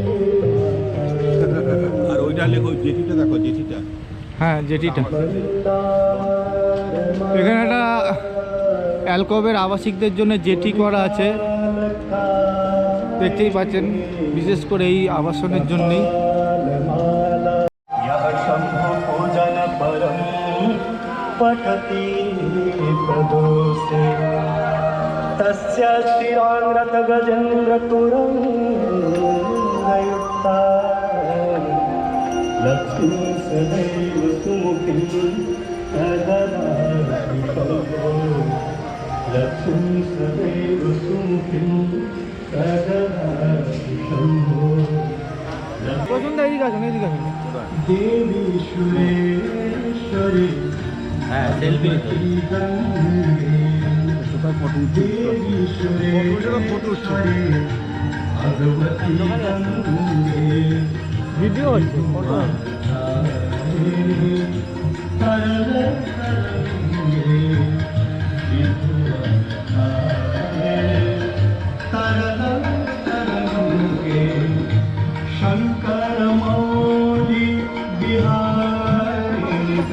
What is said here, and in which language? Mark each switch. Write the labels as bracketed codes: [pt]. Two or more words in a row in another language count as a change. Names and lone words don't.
[bn] আর ওইটা লেখো জেটিটা, দেখো জেটিটা। হ্যাঁ, জেটিটা। এখানে একটা অ্যালকোভের আবাসিকদের জন্য জেটি করা আছে, দেখতেই পাচ্ছেন, বিশেষ করে এই আবাসনের জন্যই। [sa] पठति प्रदोषे तस्य श्रीरांगत गजेन्द्र तुरंगयुक्ता लक्ष्मी सदैव सुमुखी तददाति लक्ष्मी सदैव सुमुखी तददाति [bn] পছন্দ এদিকে আসুন, এদিকে আসুন। [sa] देवी सुरेश्वरी [bn] হ্যাঁ, সেলফি ভিডিও হচ্ছে, ফটো। [sa] शंकर मौली बिहारी